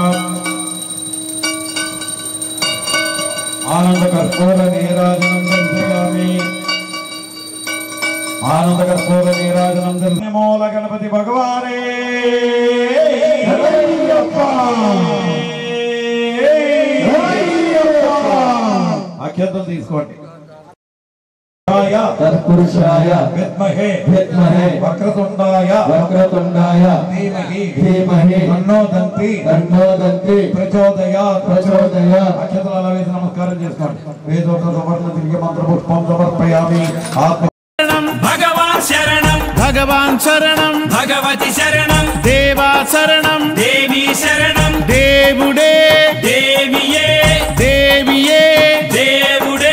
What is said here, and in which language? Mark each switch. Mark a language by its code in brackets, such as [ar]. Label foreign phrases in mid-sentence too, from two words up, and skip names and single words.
[sa] ఆనంద కర్పూర నీరాజనం దర్శయామి, ఆనంద కర్పూర నీరాజనం దర్శయామి. [te] మూల గణపతి భగవానే అక్షంతలు తీసుకోండి. [sa] तत्पुरुषाय विद्महे वक्रतुंडाय धीमहि तन्नो दन्ति प्रचोदयात् अक्षतलाल वेद नमस्कारं [te] చేసుకోండి [sa] వేదోక్త సవర్ణ దివ్య మంత్ర పుష్పం సమర్పయామి [te] భగవాన్ శరణం భగవాన్ శరణం భగవతి శరణం దేవా శరణం దేవి శరణం దేవుడే దేవియే దేవియే దేవుడే